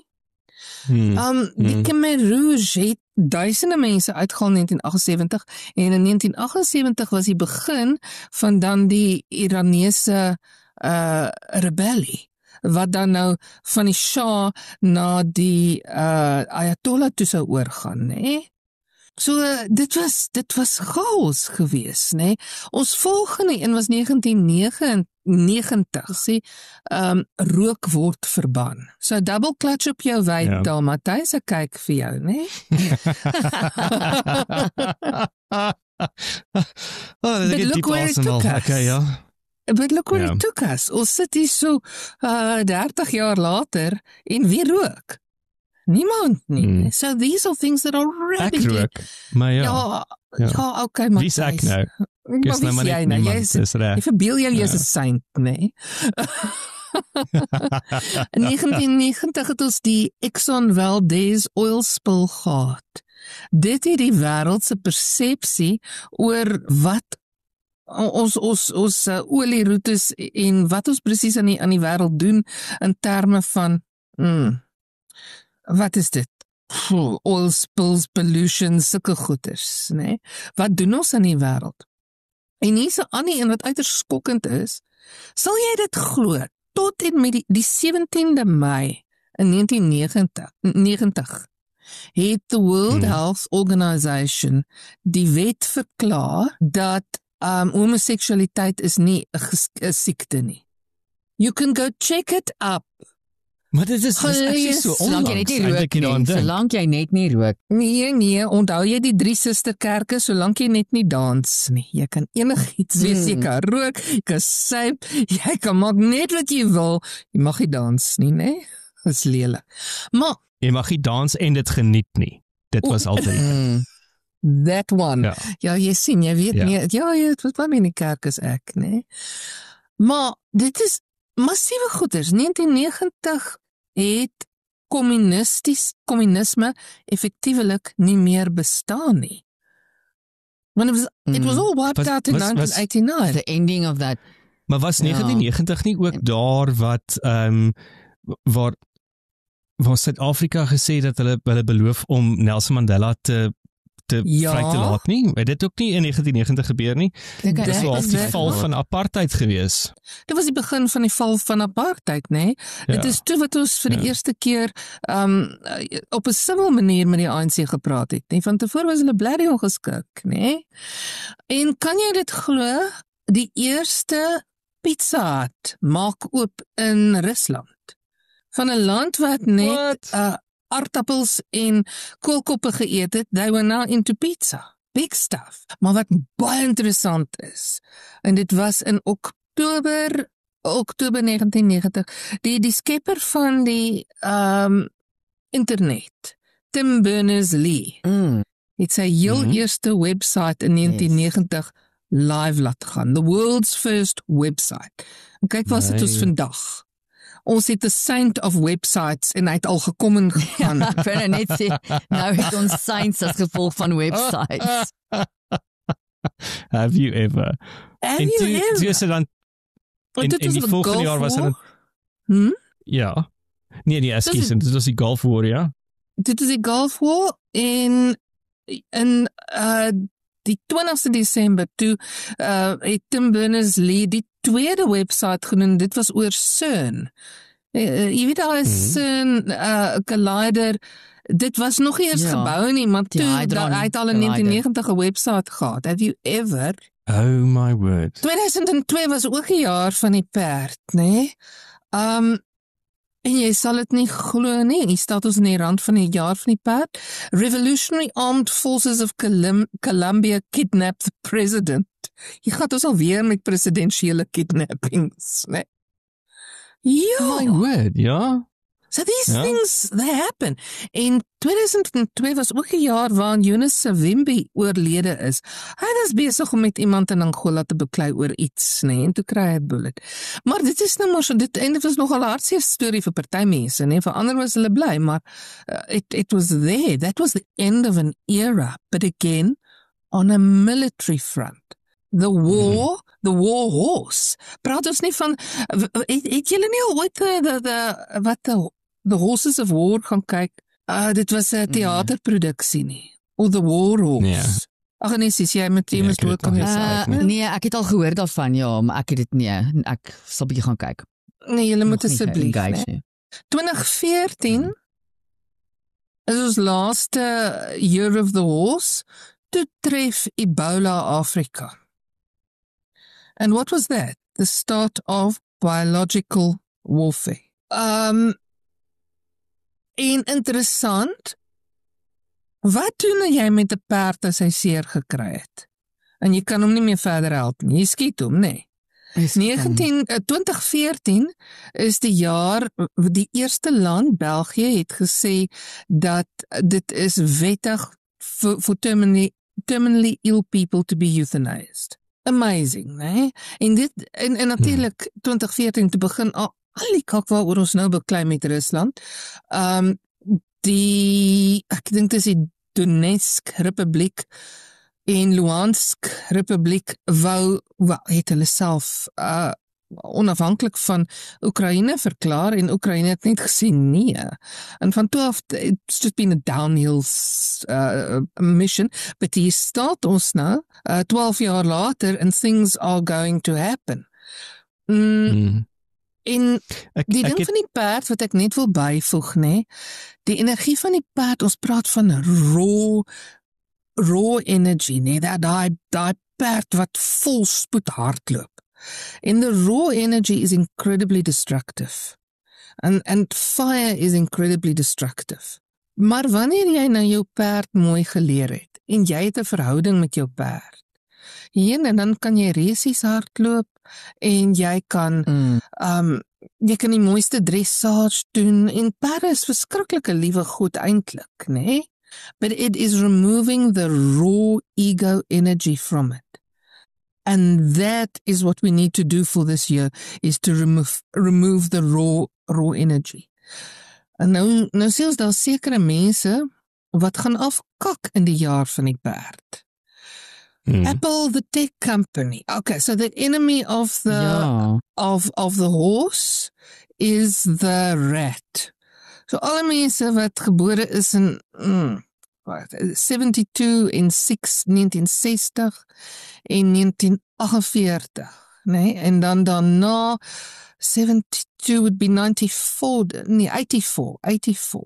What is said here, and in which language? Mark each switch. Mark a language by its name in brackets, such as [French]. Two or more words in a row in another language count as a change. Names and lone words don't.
[Afrikaans] Die Khmer Rouge het duisende mense uitgehaal in 1978 en in 1978 was die begin van dan die Iranese rebellie, wat dan nou van die Shah na die Ayatollah toe sou oorgaan, né? So dit was chaos geweest, né? Ons volgende een was 1999, sê rook word verban. So [English] double clutch [Afrikaans] op jou wyd daar, Matthys, ek kyk vir jou, né? [English] But look where it took us. [Afrikaans] Okay, ja. [English] But look where it took us. [Afrikaans] Ons sit hier so 30 jaar later en wie rook? Niemand nie. [English] So these are things that are radically... [Afrikaans] Ek rook, maar ja, okay, maar... Wie is ek nou? Ek is nou maar net niemand, dis reg. Jy verbeel jou, jy is 'n saint, nee. In 1990 het ons die Exxon Valdez [English] oil spill [Afrikaans] gehad. Dit het die wêreld se persepsie oor wat ons olieroutes en wat ons presies aan die wêreld doen in terme van wat is dit? [English] Oil spills, pollution, [Afrikaans] sulke goeders, né? Wat doen ons in die wêreld? En hier's 'n ander een wat uiters skokkend is. Sal jy dit glo? Tot en met die 17de Mei in 1990 het the World Health Organization die wet verklaar dat homoseksualiteit is nie 'n siekte nie. [English] You can go check it up. [Afrikaans] Maar dit is actually so solank jy net nie rook nie, solank jy net nie rook. Nee, onthou jy die 3 susterkerke, solank jy net nie dans nie. Jy kan enigiets wees, jy kan rook, jy kan suip, jy kan maak net wat jy wil, jy mag nie dans nie, né? Dit is lelik. Maar jy mag nie dans en dit geniet nie. Dit was altyd. [English] That one. [Afrikaans] Ja, jy sien, jy weet nie, wat in die kerk is ek, né? Maar dit is massiewe goeders. 1990 het kommunisme effektiewelik nie meer bestaan nie. [English] When it was all wiped out in 1989. The ending of that. [Afrikaans] Maar was 1990 nie ook daar wat waar Suid-Afrika gesê dat hulle beloof om Nelson Mandela te vry te laat nie? Het dit ook nie in 1990 gebeur nie? Dit was die val van apartheid gewees. Dit was die begin van die val van apartheid, né? Dit is toe wat ons vir die eerste keer op 'n civil manier met die ANC gepraat het, né? Van tevore was hulle bly ongeskik, né? En kan jy dit glo? Die eerste Pizza Hut maak oop in Rusland. Van 'n land wat net aardappels en koolkoppe geëet het, [English] they were now into pizza. Big stuff. [Afrikaans] Maar wat baie interessant is, en dit was in Oktober 1990, die skepper van die internet, Tim Berners-Lee, het sy heel eerste website in 1990 live laat gaan. [English] The world's first website. [Afrikaans] En kyk waar sit ons vandag. Ons het 'n [English] saint of websites [Afrikaans] en hy het al gekom en gegaan. Ek wil net sê, nou het ons saints as gevolg van websites. [English] Have you ever? [Afrikaans] Toe is dit dan in die volgende jaar was dit ja. Nee, ekskuus, dit was die Gulf War, ja. Dit is die Gulf War in die 20ste Desember toe het Tim Berners-Lee die tweede website genoem, dit was oor CERN. Jy weet al CERN Collider, dit was nog nie eers gebou nie, maar toe, hy het al in 1990 'n website gehad. Have you ever? Oh my word. 2002 was ook 'n jaar van die perd, né? En jy sal dit nie glo nie, hier staat ons in die rand van die jaar van die perd. [English] Revolutionary Armed Forces of Colombia kidnapped the president. [Afrikaans] Hier gaat ons alweer met presidensiële kidnappings, né? Ja. My word, ja. [English] So these things, they happen. [Afrikaans] En 2002 was ook 'n jaar waarin Eunice Savimbi oorlede is. Hy was besig om met iemand in Angola te beklei oor iets, nee, en toe kry hy 'n bullet. Maar dit is nou maar so, dit was nogal 'n hartseer storie vir party mense, nee, vir ander was hulle bly, maar [English] it was there. That was the end of an era, but again, on a military front. The war, the war horse. [Afrikaans] Praat ons nie van, het julle nie al ooit the Horses of War gaan kyk? Dit was 'n teaterproduksie nie. [English] Of the War Horse. [Afrikaans] Ag nee, sis, jy moet ook kan jy nee, ek het al gehoor daarvan, ja, maar ek het dit nie. Ek sal bietjie gaan kyk. Nee, julle moet asseblief, nee. 2014 is ons laaste [English] Year of the Horse, [Afrikaans] toe tref Ebola Afrika. [English] And what was that? The start of biological warfare. [Afrikaans] En interessant, wat doen jy met 'n perd as hy seer gekry het? En jy kan hom nie meer verder help nie, jy skiet hom, nee. 2014 is die jaar, die eerste land, België, het gesê dat dit is wettig [English] for terminally ill people to be euthanized. [Afrikaans] Amazing, nee? En natuurlijk 2014 te begin, al die kak waaroor ons nou beklei met Rusland, ek dink dit is die Donetsk Republiek en Luhansk Republiek het hulle self onafhanklik van Oekraïne verklaar en Oekraïne het net gesê nee. En van toe af, [English] it's just been a downhill mission, but [Afrikaans] hier staat ons nou, 12 jaar later, [English] and things are going to happen. [Afrikaans] En die ding van die perd, wat ek net wil byvoeg, nee, die energie van die perd, ons praat van [English] raw energy, [Afrikaans] nee, die perd wat vol spoed hardloop. [English] And the raw energy is incredibly destructive. And fire is incredibly destructive. [Afrikaans] Maar wanneer jy nou jou perd mooi geleer het, en jy het 'n verhouding met jou perd, en dan kan jy resies hardloop, en jy kan die mooiste dressage doen, en perde is verskriklike liewe goed eintlik, nee? [English] But it is removing the raw ego energy from it. And that is what we need to do for this year, is to remove the raw energy. [Afrikaans] En nou sê ons daar sekere mense wat gaan afkak in die jaar van die perd. [English] Apple, the tech company. Okay, so the enemy of the of the horse is the rat. [Afrikaans] So alle mense wat gebore is in 72 en 1960 en 1948, nee, en dan daarna 72 [English] would be [Afrikaans] 94, nee, 84.